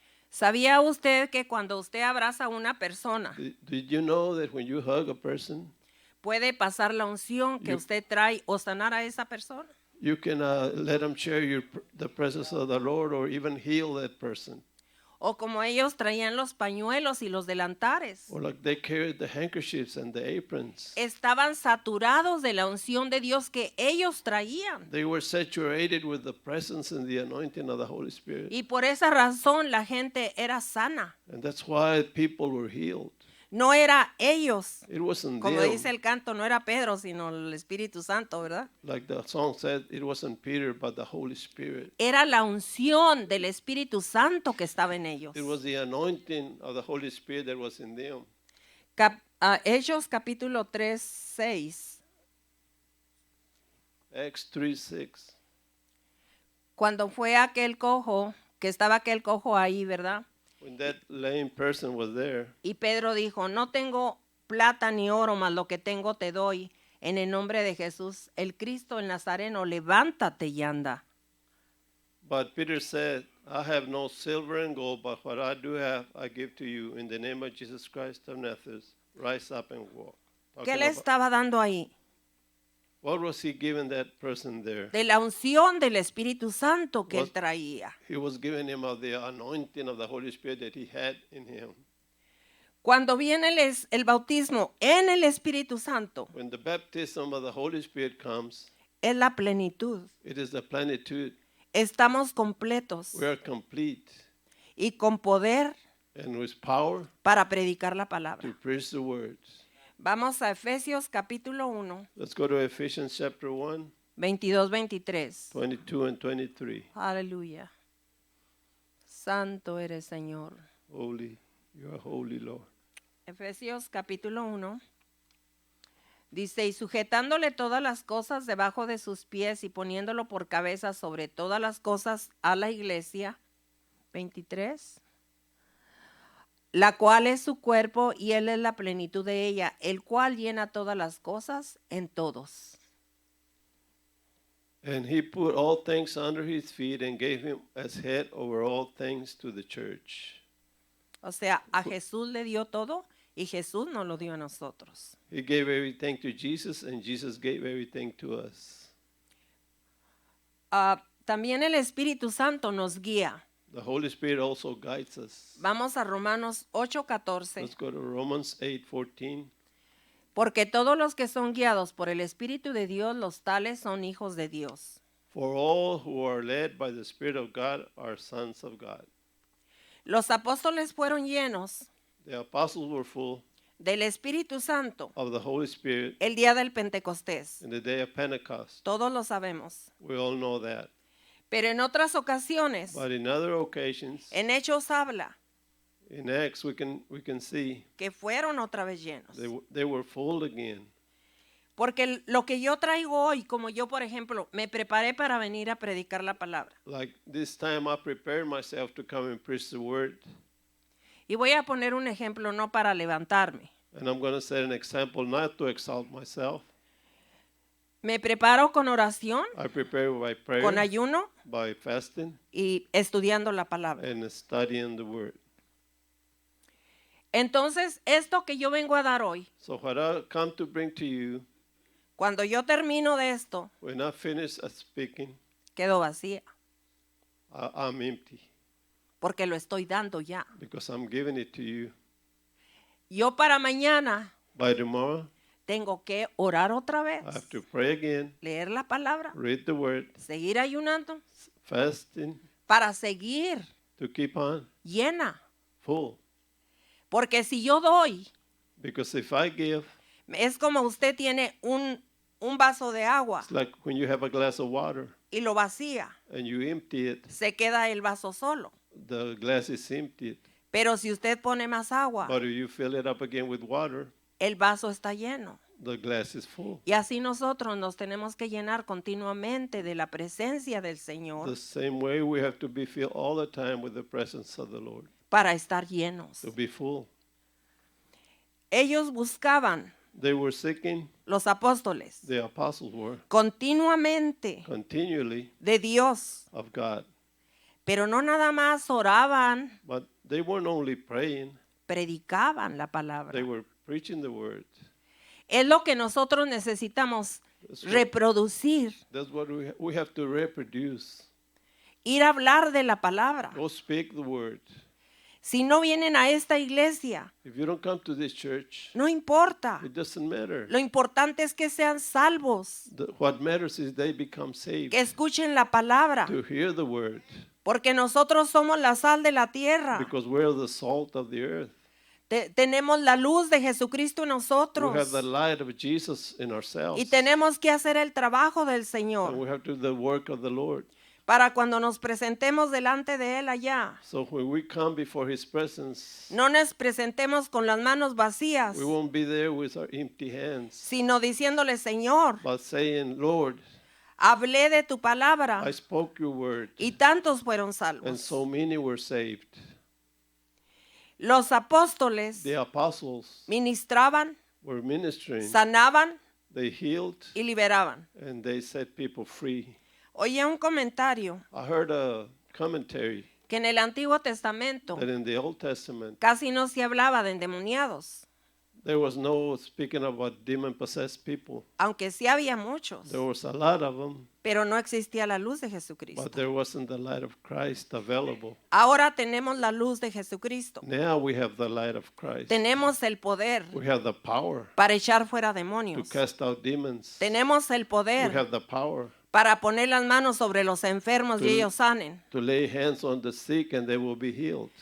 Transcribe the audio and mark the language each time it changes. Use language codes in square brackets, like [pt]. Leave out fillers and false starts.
[es] ¿Sabía usted que cuando usted abraza a una persona, [en] Did you know that when you hug a person, [es] puede pasar la unción que [en] You- [es] usted trae o sanar a esa persona? [en] you can let them share the presence of the Lord or even heal that person? [es] O como ellos traían los pañuelos y los delantares, [en] Or like they carried the handkerchiefs and the aprons. [es] estaban saturados de la unción de Dios que ellos traían. [en] They were saturated with the presence and the anointing of the Holy Spirit. [es] Y por esa razón la gente era sana. [en] And that's why people were healed. [es] No era ellos, [en] It wasn't [es] como [en] them. [es] dice el canto, no era Pedro, sino el Espíritu Santo, ¿verdad? [en] Like the song said, it wasn't Peter, but the Holy Spirit. [es] Era la unción del Espíritu Santo que estaba en ellos. [en] It was the anointing of the Holy Spirit that was in them. [es] Hechos capítulo 3, 6. [en] Acts 3:6. [es] Cuando fue aquel cojo, que estaba aquel cojo ahí, ¿verdad? [en] When that lame person was there, [es] Y Pedro dijo, no tengo plata ni oro, mas lo que tengo te doy. En el nombre de Jesús, el Cristo, el Nazareno, levántate y anda. [en] but Peter said, I have no silver and gold, but what I do have, I give to you. In the name of Jesus Christ of Nazareth, rise up and walk. [es] ¿Qué [en] Talking [es] le [en] about- [es] estaba dando ahí? [en] What was he giving that person there? [es] De la unción del Espíritu Santo que él [en] Was- [es] traía. [en] He was giving him of the anointing of the Holy Spirit that he had in him. [es] Cuando viene el bautismo en el Espíritu Santo, [en] When the baptism of the Holy Spirit comes, [es] es la plenitud. [en] it is the plenitude. [es] Estamos completos [en] We are complete [es] y con poder [en] and with power [es] para predicar la [en] to [es] palabra. [en] preach the words. [es] Vamos a Efesios capítulo 1, [en] Let's go to Ephesians chapter 1, [es] 22-23. [en] 22 and 23. [es] Aleluya. Santo eres, Señor. [en] Holy, you are holy, Lord. [es] Efesios capítulo 1. Dice, y sujetándole todas las cosas debajo de sus pies y poniéndolo por cabeza sobre todas las cosas a la iglesia. 23. La cual es su cuerpo y él es la plenitud de ella, el cual llena todas las cosas en todos. [en] And he put all things under his feet and gave him as head over all things to the church. [es] O sea, a Jesús le dio todo y Jesús nos lo dio a nosotros. [en] He gave everything to Jesus, and Jesus gave everything to us. [es] También el Espíritu Santo nos guía. [en] The Holy Spirit also guides us. [es] Vamos a Romanos 8:14. [en] Let's go to Romans 8:14. [es] Porque todos los que son guiados por el Espíritu de Dios, los tales son hijos de Dios. [en] For all who are led by the Spirit of God are sons of God. [es] Los apóstoles fueron llenos [en] The apostles were full [es] del Espíritu Santo [en] of the Holy Spirit [es] el día del Pentecostés. [en] in the day of Pentecost. [es] Todos lo sabemos. [en] We all know that. [es] Pero en otras ocasiones, [en] But in other occasions, [es] en Hechos habla [en] in Acts, we can see [es] que fueron otra vez llenos. [en] they were full again. [es] Porque lo que yo traigo hoy, como yo, por ejemplo, me preparé para venir a predicar la palabra. [en] Like this time, I prepared myself to come and preach the word. [es] Y voy a poner un ejemplo no para levantarme. [en] And I'm going to set an example not to exalt myself. [es] Me preparo con oración, [en] I prepare by prayer, [es] con ayuno [en] by fasting, [es] y estudiando la palabra. [en] and studying the word. [es] Entonces, esto que yo vengo a dar hoy, [en] So what I come to bring to you, [es] cuando yo termino de esto, [en] when I finish speaking, [es] quedo vacía, [en] I'm empty [es] porque lo estoy dando ya. [en] because I'm giving it to you. [es] Yo para mañana [en] By tomorrow, [es] tengo que orar otra vez, [en] I have to pray again, [es] leer la palabra, [en] read the word, [es] seguir ayunando, [en] fasting, [es] para seguir [en] to keep on [es] llena. [en] full. [es] Porque si yo doy, [en] Because if I give, [es] es como usted tiene un vaso de agua [en] it's like when you have a glass of water [es] y lo vacía, [en] and you empty it, [es] se queda el vaso solo. [en] the glass is emptied. [es] Pero si usted pone más agua, [en] But if you fill it up again with water, [es] el vaso está lleno. [en] the glass is full. [es] Y así nosotros nos tenemos que llenar continuamente de la presencia del Señor [en] The same way we have to be filled all the time with the presence of the Lord, [es] para estar llenos. [en] to be full. [es] Ellos buscaban, [en] They were seeking, [es] los apóstoles, [en] the apostles were, [es] continuamente [en] continually [es] de Dios, [en] of God. [es] pero no nada más oraban, [en] But they weren't only praying, [es] predicaban la palabra. [en] they were preaching the word. [es] Es lo que nosotros necesitamos reproducir, [en] That's what we have to reproduce. [es] ir a hablar de la palabra. [en] Go speak the word. [es] Si no vienen a esta iglesia, [en] If you don't come to this church, [es] no importa. [en] it doesn't matter. [es] Lo importante es que sean salvos, [en] What matters is they become saved, [es] que escuchen la palabra, [en] to hear the word, [es] porque nosotros somos la sal de la tierra. [en] because we're the salt of the earth. [es] Tenemos la luz de Jesucristo en [en] We have [es] nosotros [en] the light of Jesus in ourselves, [es] y tenemos que hacer el trabajo del [en] and [es] Señor [en] we have to do the work of the Lord. [es] para cuando nos presentemos delante de Él allá. [en] So when we come before His presence, [es] No nos presentemos con las manos vacías, [en] we won't be there with our empty hands, [es] sino diciéndole, Señor, [en] but saying, Lord, [es] hablé de tu palabra [en] I spoke your word, [es] y tantos fueron [en] and [es] salvos. [en] so many were saved. [es] Los apóstoles [en] The apostles [es] ministraban, [en] were ministering, [es] sanaban [en] they healed, [es] y liberaban. [en] and they set people free. [es] Oye un comentario [en] I heard a commentary [es] que en el Antiguo Testamento [en] that in the Old Testament, [es] casi no se hablaba de endemoniados, [en] there was no speaking about demon-possessed people. [es] aunque sí había muchos, [en] There was a lot of them, [es] pero no existía la luz de Jesucristo. [en] but there wasn't the light of Christ available. [es] Ahora tenemos la luz de Jesucristo. [en] Now we have the light of Christ. [es] Tenemos el poder [en] We have the power [es] para echar fuera [en] to [es] demonios. [en] cast out demons. [es] Tenemos el [en] We [es] poder [en] have the power [es] para poner las manos sobre los enfermos y ellos sanen. [en] to lay hands on the sick and they will be healed.